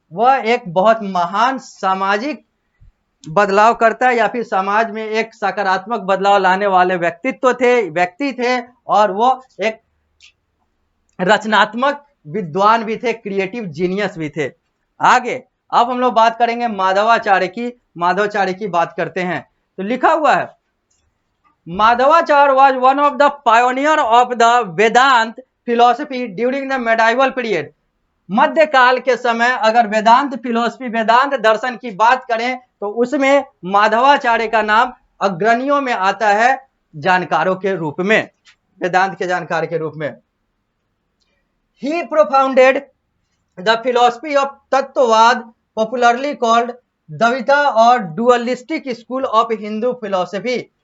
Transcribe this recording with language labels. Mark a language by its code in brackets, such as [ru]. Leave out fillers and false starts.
[hi] वह एक बहुत महान सामाजिक बदलाव करता, या फिर समाज में एक सकारात्मक बदलाव लाने वाले व्यक्ति थे, और वो एक रचनात्मक विद्वान भी थे, [en] creative genius [hi] भी थे। आगे अब हम लोग बात करेंगे माधवाचार्य की। माधवाचार्य की बात करते हैं तो लिखा हुआ है, [en] Madhvacharya was one of the pioneer of the Vedant philosophy during the medieval period। [hi] मध्यकाल के समय अगर वेदांत फिलोसफी, वेदांत दर्शन की बात करें तो उसमें माधवाचार्य का नाम अग्रणियों में आता है, जानकारों के रूप में, वेदांत के जानकार के रूप में। [en] He propounded the philosophy of Tattvavada, popularly called Dvaita और dualistic school of Hindu philosophy.